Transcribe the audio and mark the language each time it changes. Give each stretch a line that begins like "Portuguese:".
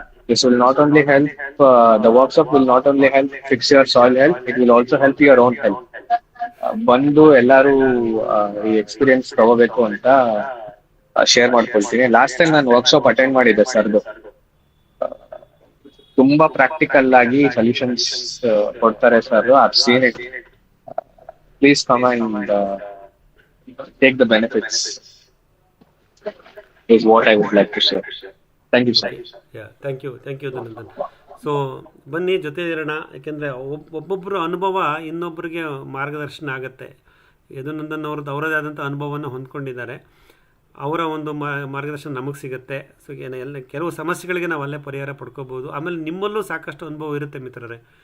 English: This will not only help, the workshop will not only help fix your soil health, it will also help your own health.
Kannada: ಬಂದು ಎಲ್ಲರೂ ಈ experience ತಗೋಬೇಕು ಅಂತ share ಮಾಡ್ಕೊಳ್ತೀನಿ. Last time ನಾನು workshop attend ಮಾಡಿದ್ದೆ ಸರ್ದು. ತುಂಬಾ ಪ್ರಾಕ್ಟಿಕಲ್ ಆಗಿ ಸೊಲ್ಯೂಷನ್ಸ್ ಕೊಡ್ತಾರೆ sir.
English: I've seen it. Please come and take the benefits is what I would like to say. Thank you, sir. Thank you Dhananjan.
Kannada: So ಬನ್ನಿ ಜೊತೆ ಇರೋಣ, ಯಾಕೆಂದರೆ ಒಬ್ಬೊಬ್ಬರ ಅನುಭವ ಇನ್ನೊಬ್ಬರಿಗೆ ಮಾರ್ಗದರ್ಶನ ಆಗುತ್ತೆ. ಯದುನಂದನ್ ಅವ್ರದ್ದು ಅವರದೇ ಆದಂಥ ಅನುಭವವನ್ನು ಹೊಂದ್ಕೊಂಡಿದ್ದಾರೆ, ಅವರ ಒಂದು ಮಾರ್ಗದರ್ಶನ ನಮಗೆ ಸಿಗುತ್ತೆ. ಸೊ ಎಲ್ಲ ಕೆಲವು ಸಮಸ್ಯೆಗಳಿಗೆ ನಾವು ಅಲ್ಲೇ ಪರಿಹಾರ ಪಡ್ಕೋಬೋದು. ಆಮೇಲೆ ನಿಮ್ಮಲ್ಲೂ ಸಾಕಷ್ಟು ಅನುಭವ ಇರುತ್ತೆ ಮಿತ್ರರೇ.